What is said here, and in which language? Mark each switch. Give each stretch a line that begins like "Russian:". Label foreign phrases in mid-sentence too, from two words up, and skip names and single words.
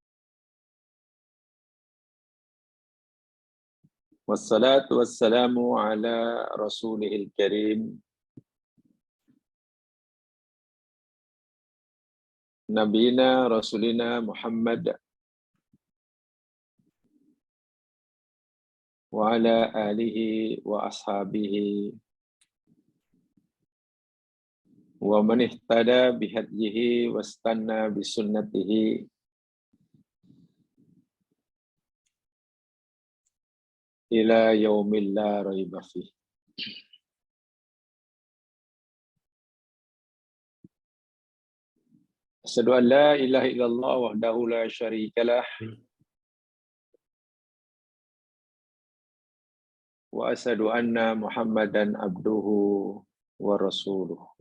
Arabic: والصلاة والسلام على رسوله الكريم نبينا رسولنا محمد وعلى آله وأصحابه ومن اهتدى بهديه واستن بسنته إلى يوم لا ريب فيه. أشهد أن لا إله إلا الله وحده لا شريك له وأشهد أن محمدا عبده ورسوله.